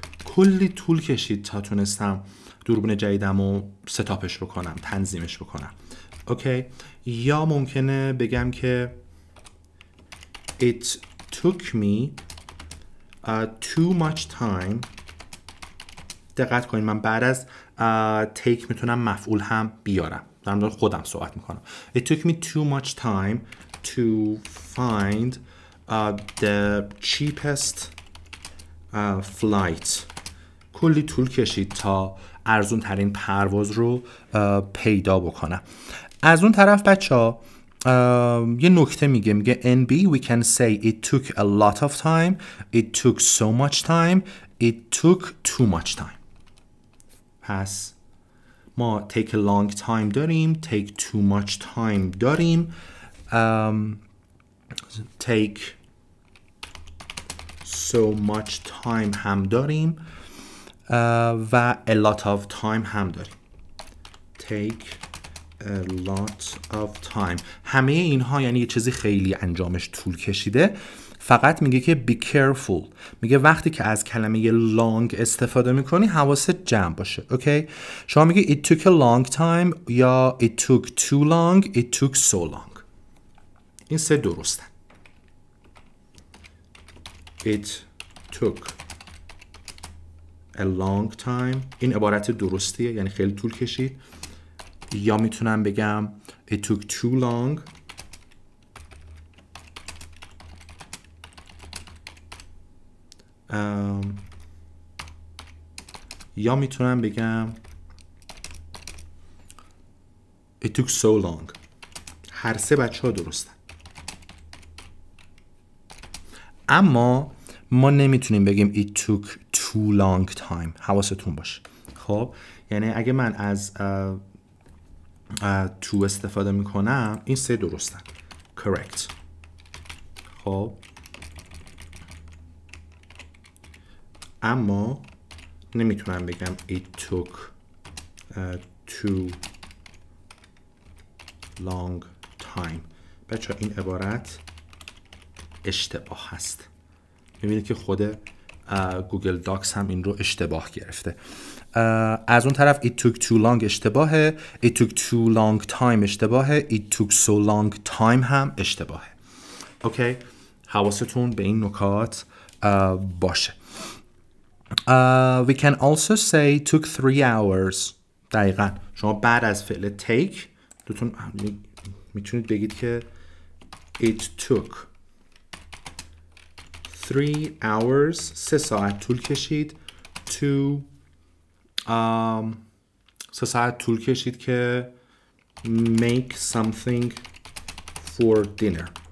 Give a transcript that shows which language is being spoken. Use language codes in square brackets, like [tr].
[fa] کلی طول کشید تا تونستم دوربین جدیدم رو ستاپش بکنم، تنظیمش بکنم. اوکی. یا ممکنه بگم که [en] it took me too much time. [fa] دقت کنید من بعد از take میتونم مفعول هم بیارم. در مورد خودم صحبت میکنم. [en] It took me too much time to find the cheapest flight. [fa] کلی طول کشید تا ارزون ترین پرواز رو پیدا بکنم. از اون طرف بچه یه نکته میگه [en] NB we can say it took a lot of time, it took so much time, it took too much time. [fa] پس ما [en] take a long time داریم، take too much time داریم، take so much time هم داریم و a lot of time هم داریم. take a lot of time. [fa] همه اینها یعنی یه چیزی خیلی انجامش طول کشیده. فقط میگه که [en] be careful. [fa] میگه وقتی که از کلمه long استفاده میکنی حواست جمع باشه. [en] Okay? [fa] شما میگه [en] it took a long time یا it took too long, it took so long. [fa] این سه درستن. [en] It took a long time. [fa] این عبارت درستیه یعنی خیلی طول کشید. یا میتونم بگم [en] it took too long. [fa] یا میتونم بگم [en] it took so long. [fa] هر سه بچه ها درستن. اما ما نمیتونیم بگیم [en] it took too long time. [fa] حواستون باشه. خب یعنی اگه من از to استفاده میکنم این سه درستن. [en] correct. [fa] خب اما نمیتونم بگم [en] it took too long time. [fa] بچه این عبارت اشتباه هست. میبینید که خود گوگل داکس هم این رو اشتباه گرفته. از اون طرف [en] it took too long اشتباهه، it took too long time اشتباهه، it took so long time هم اشتباهه. [fa] اوکی؟ حواستون به این نکات باشه. [en] We can also say took 3 hours. [fa] دقیقاً شما بعد از فعل take دوتون میتونید بگید که [en] it took 3 hours [fa] 3 ساعت طول کشید to 3 ساعت طول کشید که [en] make something for dinner.